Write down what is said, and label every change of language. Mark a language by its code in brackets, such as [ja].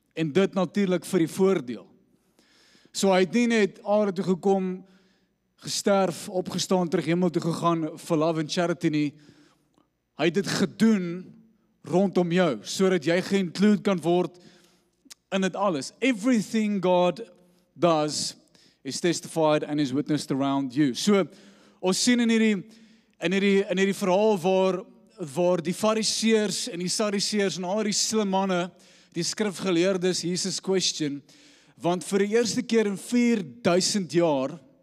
[af] En dit natuurlik vir die voordeel. So hy het nie net aarde toe gekom, gesterf, opgestaan, terug hemel toe gegaan vir [en] love and charity [af] nie. Hy het dit gedoen rondom jou, sodat jy geïnclude kan word in dit alles. [en] Everything God does is testified and is witnessed around you. [af] So, ons sien in hierdie verhaal waar die fariseërs en die sadiseërs en al die slim manne, die skrifgeleerdes, Jesus question, want vir die eerste keer in 4000 jaar